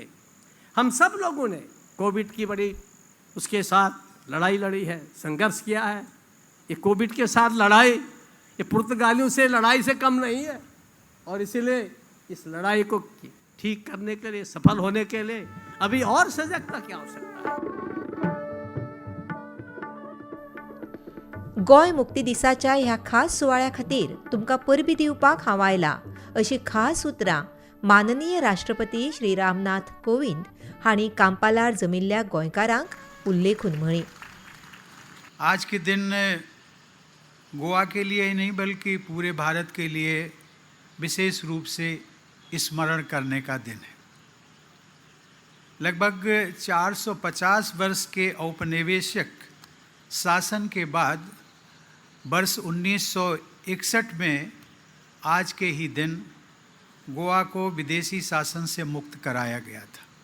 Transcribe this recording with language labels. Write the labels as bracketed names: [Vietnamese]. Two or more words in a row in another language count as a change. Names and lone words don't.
[Hindi] हम सब लोगों ने कोविड की बड़ी उसके साथ लड़ाई लड़ी है, संघर्ष किया है. ये कोविड के साथ लड़ाई ये पुर्तगालियों से लड़ाई से कम नहीं है. और इसीलिए इस लड़ाई को ठीक करने के लिए, सफल होने के लिए अभी और सजगता की आवश्यकता है. [Konkani] गोंय मुक्ती दिसाच्या ह्या खास सुवाळ्या खातीर तुमकां परबीं दिवपाक हांव आयलां अशी खास उतरां माननीय राष्ट्रपती श्री रामनाथ कोविंद हांणी कांपालार जमिल्ल्या गोंयकारांक उल्लेखून म्हळी. [Hindi] आज के दिन गोवा के लिए ही नहीं बल्कि पूरे भारत के लिए विशेष रूप से स्मरण करने का दिन है. लगभग 450 वर्ष के औपनिवेशिक शासन के बाद वर्ष 1961 में आज के ही दिन गोवा को विदेशी शासन से मुक्त कराया गया था.